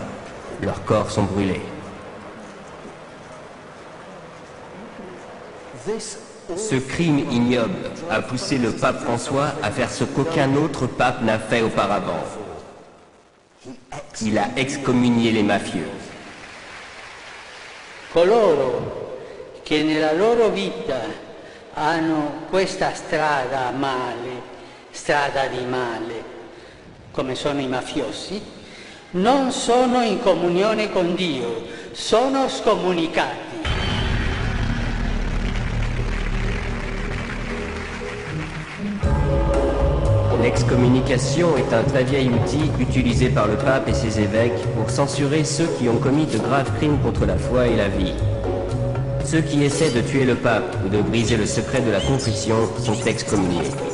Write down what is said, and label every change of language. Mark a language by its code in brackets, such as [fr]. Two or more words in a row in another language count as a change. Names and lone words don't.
[fr] Leurs corps sont brûlés. Ce crime ignoble a poussé le pape François à faire ce qu'aucun autre pape n'a fait auparavant. Il a excommunié les mafieux. [it] Coloro che nella loro vita hanno questa strada male, strada di male, come sono i mafiosi, non sono in comunione con Dio, sono scomunicati. [fr] L'excommunication est un très vieil outil utilisé par le pape et ses évêques pour censurer ceux qui ont commis de graves crimes contre la foi et la vie. Ceux qui essaient de tuer le pape ou de briser le secret de la contrition sont excommuniés.